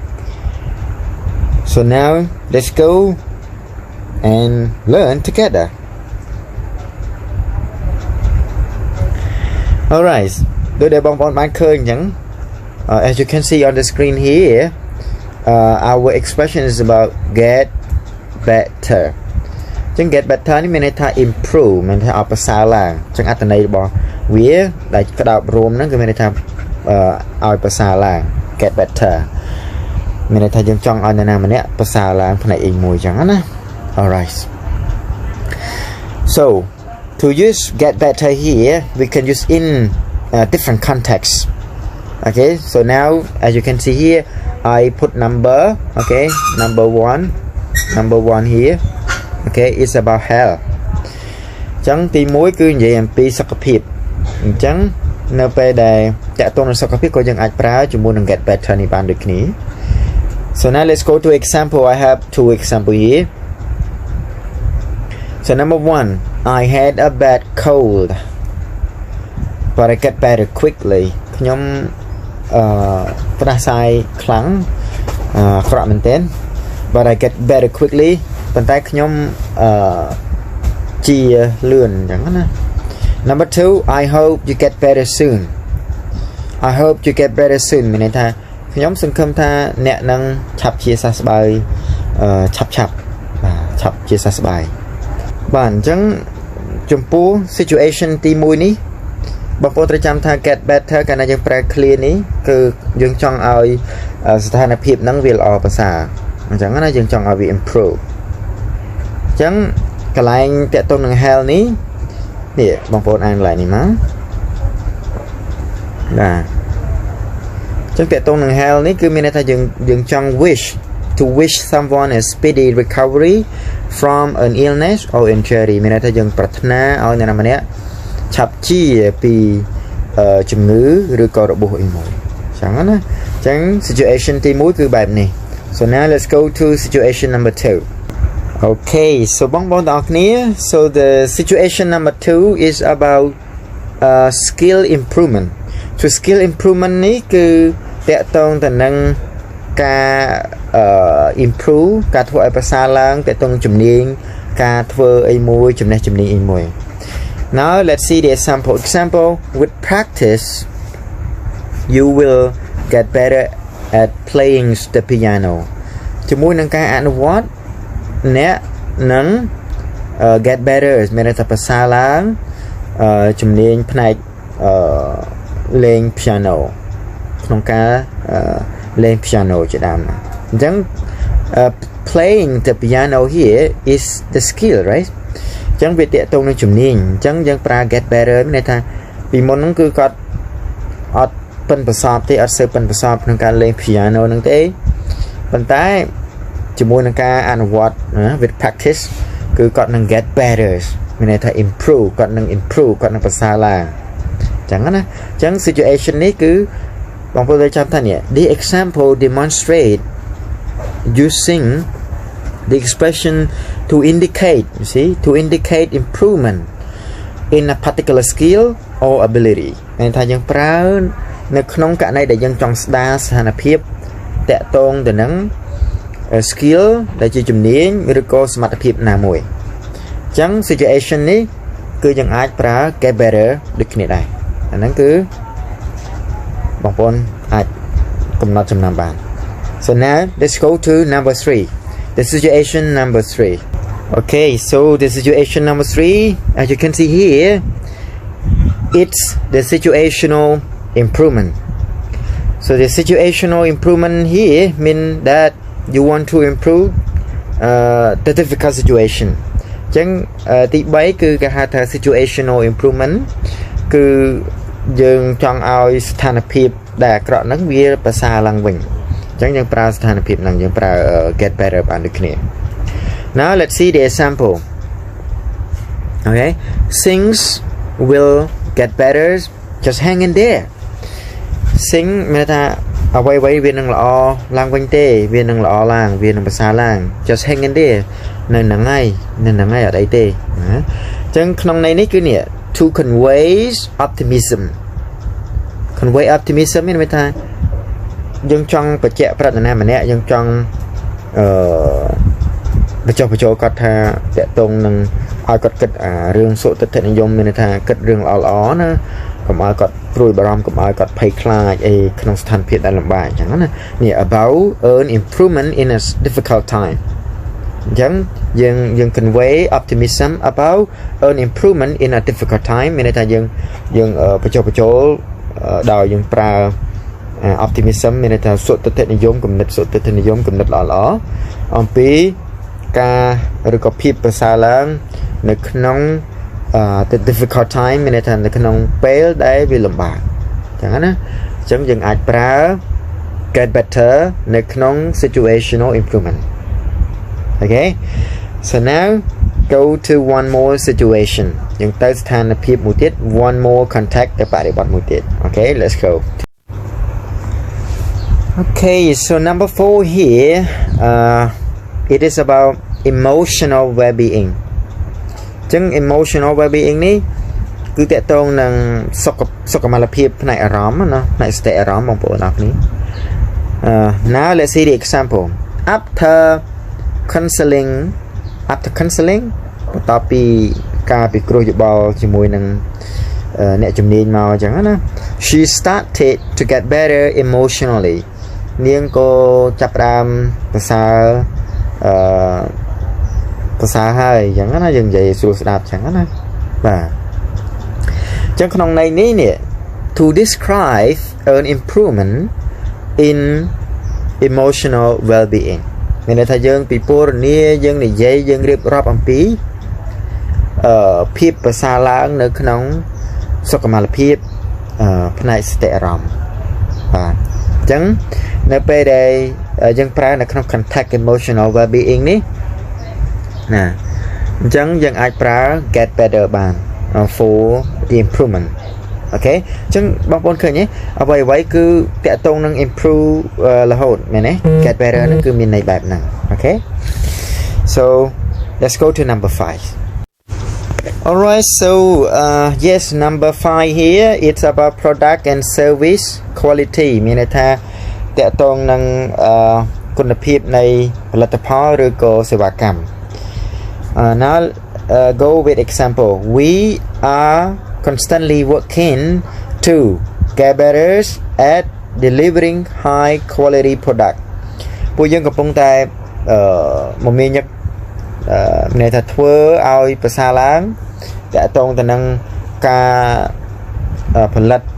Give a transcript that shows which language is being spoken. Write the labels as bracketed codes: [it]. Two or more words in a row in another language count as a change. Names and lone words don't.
[en] So now let's go and learn together. Alright, as you can see on the screen here, our expression is about get better. [km] Chẳng [en] get better [km] នេះមានន័យថា improve មានន័យថាឲ្យប្រសើរឡើងចឹងអត្ថន័យរបស់វាដែលក្តោបរួមហ្នឹងគឺមានន័យថាឲ្យប្រសើរឡើង [en] get better [km] មានន័យថាយើងចង់ឲ្យអ្នកណាម្នាក់ប្រសើរឡើងផ្នែកអីមួយចឹងណា Alright. [en] So to use get better here we can use in different contexts. Okay, so now as you can see here I put number, okay, number one here. Okay, it's about health. [km] ចឹងទី1គឺនិយាយអំពីសុខភាពអញ្ចឹងនៅពេលដែលតាក់ទងនឹងសុខភាពក៏យើងអាចប្រើជាមួយនឹង [en] get better [km] នេះបានដូចគ្នា [en] So now let's go to example. I have two example here. So number 1, I had a bad cold but I get better quickly. [km] ខ្ញុំផ្ដាសាយខ្លាំងក្រក់មែនទែន [en] but I get better quickly [km] ប៉ុន្តែខ្ញុំជាលឿនអញ្ចឹងណា [en] Number 2, I hope you get better soon. I hope you get better soon [km] មានន័យថាខ្ញុំសង្ឃឹមថាអ្នកនឹងឆាប់ជាសះស្បើយឆាប់ឆាប់ជាសះស្បើយបាទអញ្ចឹងចំពោះ situation ទី1នេះបងប្អូនត្រូវចាំថា [en] get better [km] កាលណាយើងប្រើ clear នេះគឺយើងចង់ឲ្យស្ថានភាពហ្នឹងវាល្អប្រសើរអញ្ចឹងណាយើងចង់ឲ្យវា improve អញ្ចឹងកន្លែងតាក់ទងនឹង health នេះបងប្អូនអានកន្លែងនេះមក បាទចឹងតាក់ទងនឹង health នេះគឺមានន័យថាយើងចង់ [en] wish someone a speedy recovery from an illness or injury [km] មានន័យថាយើងប្រាថ្នាឲ្យអ្នកណាម្នាក់ឆាប់ជាពីជំងឺឬក៏របួសអីមួយចឹងណាចឹង situation ទី1គឺបែបនេះ [en] So now let's go to situation number 2. Okay, so [km] បងប្អូនទាំងអស់គ្នា [en] so the situation number 2 is about skill improvement. [km] So [en] skill improvement [km] នេះគឺតាក់ទងទៅនឹងការ improve ការធ្វើឲ្យប្រសើរឡើងតាក់ទងជំនាញការធ្វើអីមួយចំណេះជំនាញអីមួយ [en] Now let's see the example. With practice you will get better at playing the piano. [km] ជាមួយនឹងការអនុវត្តអ្នកនឹង [en] get better [km] មានន័យថាប្រសើរឡើងជំនាញផ្នែកលេង piano ក្នុងការលេង piano ជាដើមណាអញ្ចឹង [en] playing the piano here is the skill, right? [km] អញ្ចឹងវាតាក់ទងនឹងជំនាញអញ្ចឹងយើងប្រើ [en] get better [km] មានន័យថាពីមុនហ្នឹងគឺគាត់អត់ប៉ិនប្រសពទេអត់សូវប៉ិនប្រសពក្នុងការលេង piano ហ្នឹងទេប៉ុន្តែជាមួយនឹងការអនុវត្ត [en] with practice [km] គឺគាត់នឹង [en] get better [km] មានន័យថា improve គាត់នឹងប្រសើរឡើងអញ្ចឹងណាអញ្ចឹង situation នេះគឺបងប្អូនត្រូវចាំថានេះ [en] the example demonstrate using the expression to indicate improvement in a particular skill or ability [km] មានថាយើងប្រើនៅក្នុង ករណីដែលយើងចង់ស្ដារស្ថានភាពតាក់ទងទៅនឹងskill ដែលជាជំនាញឬក៏សមត្ថភាពណាមួយអញ្ចឹង situation នេះគឺយើងអាចប្រើ [en] get better [km] ដូចគ្នាដែរអាហ្នឹងគឺបងប្អូនអាចកំណត់ចំណាំបាន [en] So now let's go to number 3. The situation number 3. Okay, so the situation number 3 as you can see here it's the situational improvement. So the situational improvement here mean that you want to improve the difficult situation [km] អញ្ចឹងទី3គឺគេហៅថា [en] situational improvement [km] គឺយើងចង់ឲ្យស្ថានភាពដែលអាក្រក់ហ្នឹងវាប្រសើរឡើងវិញអចឹងយើង ប្រើស្ថានភាពហ្នឹងយើងប្រើ [en] get better [km] បានដូចគ្នា [en] Now let's see the example Okay things will get better just hang in there Thing [km] មានថាអ្វីៗវានឹងល្អឡើងវិញទេវានឹងល្អឡើងវានឹងប្រសើរឡើង [en] just hang in there [km] នៅហ្នឹងហើយអត់អីទេណាចឹងក្នុងន័យនេះគឺនេះ [en] to convey optimism convey optimism [km] មានន័យថាយើងចង់បញ្ជាក់ប្រាប់នរណាម្នាក់យើងចង់ បញ្ចុះបញ្ចូលគាត់ថាតកតងនឹងឲ្យគាត់គិតរឿងសុទិដ្ឋិនិយមមានន័យថាគិតរឿងល្អៗណាកុំឲ្យគាត់ព្រួយបារម្ភកុំឲ្យគាត់ភ័យខ្លាចអីក្នុងស្ថានភាពដែលលំបាកអញ្ចឹងណានេះ [en] about earn improvement in a difficult time [km] អញ្ចឹងយើង [en] convey optimism about earn improvement in a difficult time [km] មានន័យថាយើងបញ្ចុះបញ្ចូលដោយយើងប្រើ optimism មានន័យថាសុ ទិដ្ឋិនិយមគំនិតសុទិដ្ឋិនិយមគំនិតល្អៗអំពីការឬក៏ភាពប្រសើរឡើងនៅក្នុង [en] the difficult time [km] មានន័យថានៅក្នុងពេលដែលវាលំបាកអញ្ចឹងណាអញ្ចឹងយើងអាចប្រើ [en] get better [km] នៅក្នុង [en] situational improvement Okay so now go to one more situation [km] យើងទៅស្ថានភាពមួយទៀត [en] one more contact [km] ទៅបរិបទមួយទៀត [en] Okay let's go Okay so number 4 here it is about emotional well-being [km] ចឹង [en] emotional well-being [km] នេះគឺតកតងនឹងសុខុមាលភាពផ្នែកអារម្មណ៍ណាផ្នែកស្ថិរអារម្មណ៍បងប្អូនអរគ្នា [en] Now let's see the example after counseling [km] បន្ទាប់ពីការពិគ្រោះយោបល់ជាមួយនឹងអ្នកជំនាញមកអញ្ចឹងណា [en] She started to get better emotionally [km] នាងក៏ចាប់ផ្ដើមប្រសើរ ហើយអញ្ចឹងណាយើងនិយាយស្រួលស្ដាប់អញ្ចឹងណាបាទអញ្ចឹងក្នុងន័យនេះនេះ [en] to describe an improvement in emotional well-being [km] មានន័យថាយើងពិពណ៌នាយើងនិយាយយើងរៀបរាប់អំពី ភាពប្រសើរឡើងនៅក្នុងសុខុមាលភាពផ្នែកស្ថិរអារម្មណ៍បាទអញ្ចឹងនៅពេលដែលយើងប្រើនៅក្នុង [en] context emotional well-being [km] នេះណាអញ្ចឹងយើងអាចប្រើ [en] get better [km] បាន [en] for the improvement Okay [km] អញ្ចឹងបងប្អូនឃើញទេអ្វីៗគឺតកតងនឹង improve រហូតមែនទេ [en] get better [km] ហ្នឹងគឺមាន ន័យបែបហ្នឹង [en] Okay so let's go to number 5 Alright so yes number 5 here it's about product and service quality [km] មានន័យថាតកតងនឹងគុណភាពនៃផលិតផលឬក៏សេវាកម្ម [en] now go with example we are constantly working to get better at delivering high quality product [km] ពួកយើងកំពុងតែមមាញឹកមានន័យថាធ្វើឲ្យប្រសើរឡើងតកតងទៅនឹងការផលិត